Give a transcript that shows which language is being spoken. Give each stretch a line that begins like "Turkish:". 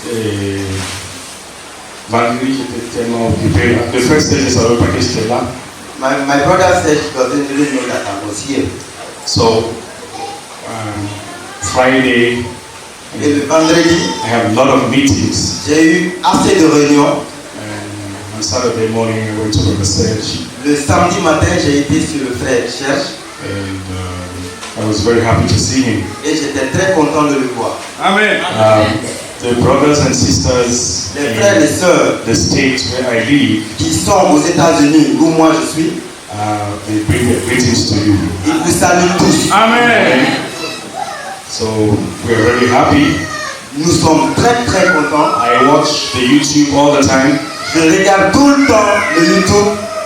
French: et vendredi j'étais tellement occupé. Le frère Serge ne savait pas que j'étais là.
English: My brother said she doesn't really know that I was here. So, Friday,
French: Et le vendredi,
English: I have a lot of meetings.
French: j'ai eu assez de réunions.
English: And on Saturday morning, I went to Brother Serge,
French: Le samedi matin, j'ai été sur le frère Cherche
English: and I was very happy to see him.
French: et j'étais très content de le voir. Amen.
English: The brothers and sisters
French: Les frères et sœurs
English: in the states where I live,
French: qui sont aux États-Unis où moi je suis,
English: they bring their greetings to you.
French: ils vous saluent tous. Amen.
English: So we are very happy.
French: Nous sommes très très contents.
English: I watch the YouTube all the time.
French: Je regarde tout le temps le YouTube.